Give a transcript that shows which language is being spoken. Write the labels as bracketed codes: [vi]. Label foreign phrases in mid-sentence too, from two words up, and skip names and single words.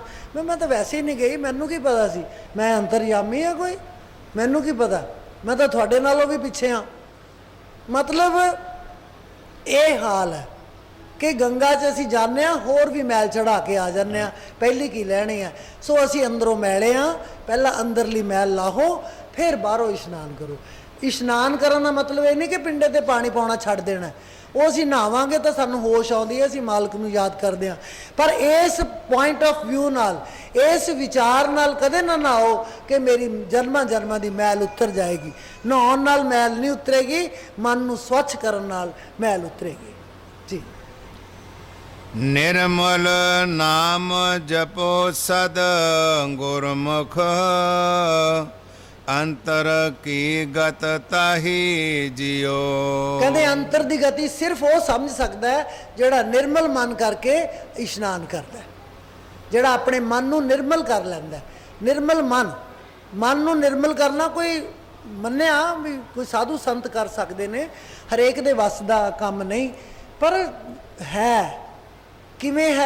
[hi] मैं तो वैसे ही नहीं गई, [pa] ਮੈਨੂੰ ਕੀ ਪਤਾ ਸੀ, ਮੈਂ ਅੰਤਰਯਾਮੀ ਹਾਂ ਕੋਈ, ਮੈਨੂੰ ਕੀ ਪਤਾ, ਮੈਂ ਤਾਂ ਤੁਹਾਡੇ ਨਾਲੋਂ ਵੀ ਪਿੱਛੇ ਹਾਂ। ਮਤਲਬ ਯੇ ਹਾਲ ਹੈ ਕਿ ਗੰਗਾ ਚ ਅਸੀਂ ਜਾਨੇ ਹੋਰ ਵੀ ਮੈਲ ਚੜ੍ਹਾ ਕੇ ਆ ਜਾਨੇ, ਪਹਿਲੀ ਕੀ ਲੈਣੀ ਹੈ। ਸੋ ਅਸੀਂ ਅੰਦਰੋਂ ਮੈਲੇ ਹਾਂ, ਪਹਿਲਾ ਅੰਦਰਲੀ ਮੈਲ ਲਾਹੋ, ਫਿਰ ਬਾਹਰੋਂ ਇਸ਼ਨਾਨ ਕਰੋ। ਇਸ਼ਨਾਨ ਕਰਨ ਦਾ ਮਤਲਬ ਇਹ ਨਹੀਂ ਕਿ ਪਿੰਡੇ ਤੇ ਪਾਣੀ ਪਾਉਣਾ ਛੱਡ ਦੇਣਾ। ਉਹ ਅਸੀਂ ਨਹਾਵਾਂਗੇ ਤਾਂ ਸਾਨੂੰ ਹੋਸ਼ ਆਉਂਦੀ ਹੈ, ਅਸੀਂ ਮਾਲਕ ਨੂੰ ਯਾਦ ਕਰਦੇ ਹਾਂ। ਪਰ ਇਸ [en] point of view [pa] ਨਾਲ, ਇਸ ਵਿਚਾਰ ਨਾਲ ਕਦੇ ਨਾ ਨਹਾਓ ਕਿ ਮੇਰੀ ਜਨਮਾਂ ਜਨਮਾਂ ਦੀ ਮੈਲ ਉਤਰ ਜਾਏਗੀ। ਨਹਾਉਣ ਨਾਲ ਮੈਲ ਨਹੀਂ ਉਤਰੇਗੀ, ਮਨ ਨੂੰ ਸਵੱਛ ਕਰਨ ਨਾਲ ਮੈਲ ਉਤਰੇਗੀ ਜੀ। ਨਿਰਮਲ ਨਾਮ ਜਪੋ ਸਦ ਗੁਰਮੁਖ ਅੰਤਰ ਕੀ ਗਤ ਤਾਹੀ ਜੀਓ। ਕਹਿੰਦੇ ਅੰਤਰ ਦੀ ਗਤੀ ਸਿਰਫ ਉਹ ਸਮਝ ਸਕਦਾ ਹੈ ਜਿਹੜਾ ਨਿਰਮਲ ਮਨ ਕਰਕੇ ਇਸ਼ਨਾਨ ਕਰਦਾ ਹੈ, ਜਿਹੜਾ ਆਪਣੇ ਮਨ ਨੂੰ ਨਿਰਮਲ ਕਰ ਲੈਂਦਾ ਹੈ। ਨਿਰਮਲ ਮਨ ਨੂੰ ਨਿਰਮਲ ਕਰਨਾ ਕੋਈ ਮੰਨਿਆ ਵੀ ਕੋਈ ਸਾਧੂ ਸੰਤ ਕਰ ਸਕਦੇ ਨੇ, ਹਰੇਕ ਦੇ ਵੱਸ ਦਾ ਕੰਮ ਨਹੀਂ, ਪਰ ਹੈ ਕਿਵੇਂ ਹੈ?